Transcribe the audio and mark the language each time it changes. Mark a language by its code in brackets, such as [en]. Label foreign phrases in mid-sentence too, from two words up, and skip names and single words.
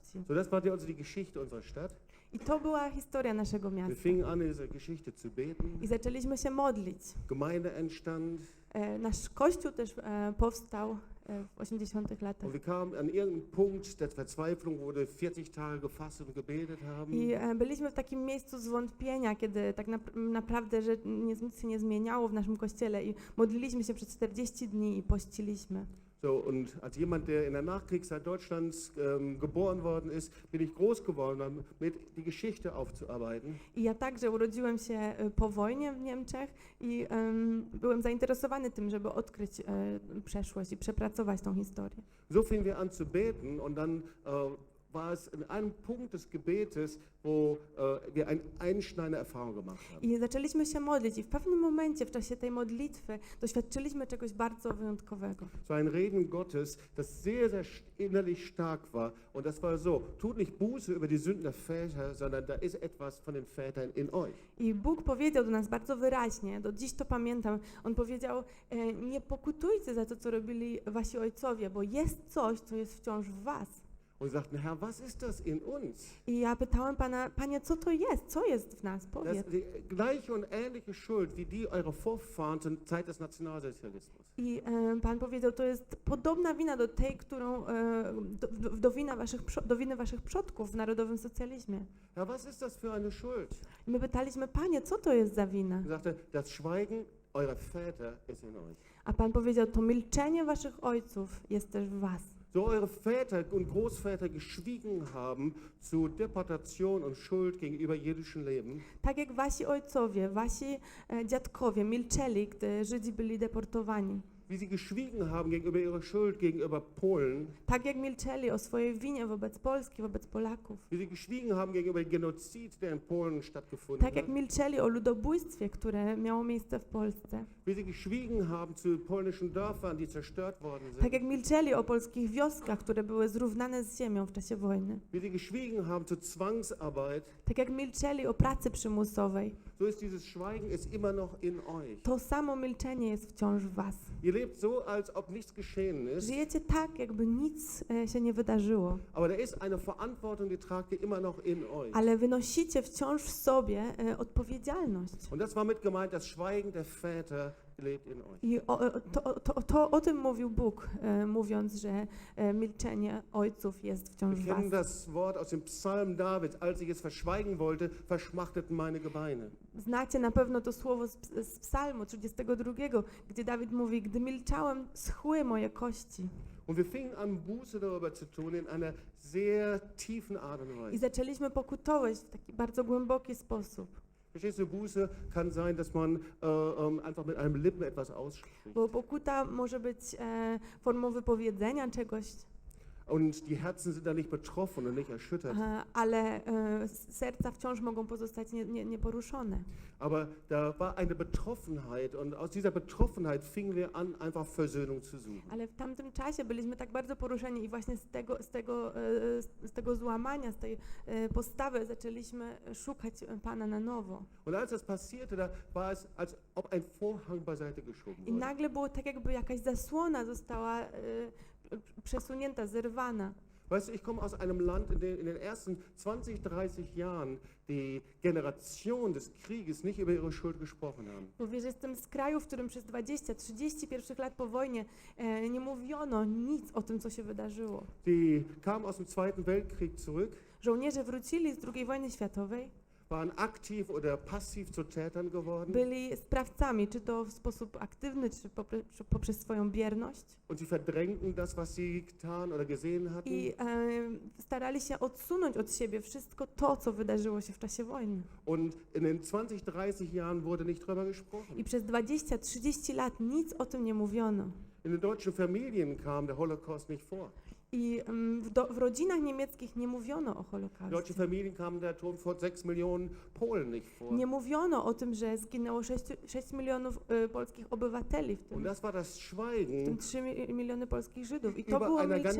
[de] sind. So, das war also die Geschichte unserer Stadt. [pl] I to była historia naszego [de] Wir [pl] miasta. [de] fingen an, in dieser Geschichte zu beten. [pl] I zaczęliśmy się modlić. [de] Gemeinde entstand. [pl] Nasz kościół też powstał w 80 latach. [de] Und wir kamen an irgendeinen Punkt der Verzweiflung, wo wir 40 Tage gefastet und gebetet haben. [pl] I byliśmy w takim miejscu zwątpienia, kiedy tak naprawdę że nic się nie zmieniało w naszym kościele i modliliśmy się przez 40 dni i pościliśmy. [de] So, und als jemand, der in der Nachkriegszeit Deutschlands geboren worden ist, bin ich groß geworden, damit die Geschichte aufzuarbeiten. [pl] I ja także urodziłem się po wojnie w Niemczech i byłem zainteresowany tym, żeby odkryć przeszłość i przepracować tą historię. [de] So fingen wir an zu beten und dann war es in einem Punkt des Gebetes, wo wir eine einschneidende Erfahrung gemacht haben. I zaczęliśmy się modlić i w pewnym momencie w czasie tej modlitwy doświadczyliśmy czegoś bardzo wyjątkowego. So ein Reden Gottes, das sehr, sehr innerlich stark war. Und das war so, tut nicht Buße über die Sünden der Väter, sondern da ist etwas von den Vätern in euch. [pl] I Bóg powiedział do nas bardzo wyraźnie, do dziś to pamiętam, On powiedział, nie pokutujcie za to, co robili wasi ojcowie, bo jest coś, co jest wciąż w was. [de] Und sagten, Herr, was ist das in uns? [pl] I ja pytałem Pana, Panie, co to jest? Co jest w nas? [de] Das [pl] Powiedz. [de] ist die gleiche und ähnliche Schuld wie die eurer Vorfahren zur Zeit des Nationalsozialismus. [pl] I Pan powiedział, to jest podobna wina do tej, którą, do winy waszych przodków w narodowym socjalizmie. [de] Herr, was ist das für eine Schuld? [pl] I my pytaliśmy, Panie, co to jest za wina? [de] Er sagte, das Schweigen eurer Väter ist in euch. [pl] A Pan powiedział, to milczenie waszych ojców jest też w was. [de] So eure Väter und Großväter geschwiegen haben zu Deportation und Schuld gegenüber jüdischem Leben, [pl] Tak jak wasi ojcowie, wasi dziadkowie milczeli, gdy Żydzi byli deportowani. [de] wie sie geschwiegen haben gegenüber ihrer Schuld gegenüber Polen, [pl] Tak jak milczeli o swojej winie wobec Polski, wobec Polaków. [de] wie sie geschwiegen haben gegenüber dem Genozid, der in Polen stattgefunden [pl] Tak jak [de] hat, [pl] milczeli o ludobójstwie, które miało miejsce w Polsce. [de] wie sie geschwiegen haben zu polnischen Dörfern, die zerstört worden [pl] Tak [de] sind, [pl] jak milczeli o polskich wioskach, które były zrównane z ziemią w czasie wojny. [de] wie sie geschwiegen haben zu Zwangsarbeit, [pl] Tak jak milczeli o pracy przymusowej. [de] so ist dieses Schweigen ist immer noch in euch. [pl] To samo milczenie jest wciąż w was. [de] Ihr lebt so, als ob nichts geschehen ist, [pl] Żyjecie tak, jakby nic się nie wydarzyło. [de] aber da ist eine Verantwortung, die tragt ihr immer noch in euch. [pl] Ale wynosicie wciąż w sobie odpowiedzialność. [de] Und das war mit gemeint, das Schweigen der Väter lebt in euch. [pl] I o tym mówił Bóg, mówiąc, że milczenie ojców jest wciąż [de] Wir [pl] w was. [de] kennen das Wort aus dem Psalm Davids, als ich es verschweigen wollte, verschmachteten meine Gebeine. [pl] Znacie na pewno to słowo z Psalmu 32, gdzie Dawid mówi, gdy milczałem, schły moje kości. [de] Und wir fingen an, Buße darüber zu tun in einer sehr tiefen Art und [pl] I [de] Weise. [pl] zaczęliśmy pokutować w taki bardzo głęboki sposób. [de] Verstehst du, Buße kann sein, dass man einfach mit einem Lippen etwas ausspricht. [pl] Bo pokuta może być formą wypowiedzenia czegoś, [de] Und die Herzen sind da nicht betroffen und nicht erschüttert. [pl] ale serca wciąż mogą pozostać nieporuszone. [de] Aber da war eine Betroffenheit und aus dieser Betroffenheit fingen wir an, einfach Versöhnung zu suchen. [pl] Ale w tamtym czasie byliśmy tak bardzo poruszeni i właśnie z tego złamania, z tej postawy zaczęliśmy szukać Pana na nowo. [de] Und als das passierte, da war es, als ob ein Vorhang beiseite geschoben [pl] I [de] wurde. [pl] nagle było tak, jakby jakaś zasłona została przesunięta, zerwana. [de] Weißt du, ich komme aus einem Land, in den ersten 20, 30 Jahren die Generation des Krieges nicht über ihre Schuld gesprochen haben. [pl] Bo wiesz, jestem z kraju, w którym przez 20-30 pierwszych lat po wojnie nie mówiono nic o tym, co się wydarzyło. [de] Die kamen aus dem Zweiten Weltkrieg zurück, [pl] Żołnierze wrócili z II wojny światowej, [de] waren aktiv oder passiv zu Tätern geworden [pl] byli sprawcami, czy to w sposób aktywny, czy poprzez swoją bierność. [de] und sie verdrängten das, was sie getan oder gesehen hatten. [pl] I starali się odsunąć od siebie wszystko to, co wydarzyło się w czasie wojny. [de] Und in den 20, 30 Jahren wurde nicht drüber gesprochen. [pl] I przez 20-30 lat nic o tym nie mówiono. [de] In den deutschen Familien kam der Holocaust nicht vor. [pl] I w rodzinach niemieckich nie mówiono o [de] In [pl] Holokauście. [de] deutschen Familien kam der Tod von 6 Millionen Polen nicht vor. [pl] Nie mówiono o tym, że zginęło 6 milionów polskich obywateli, w [de] Und [pl] tym [de] das war das Schweigen [pl] 3 miliony polskich Żydów. I to [de] über [pl] było [de] einer ganzen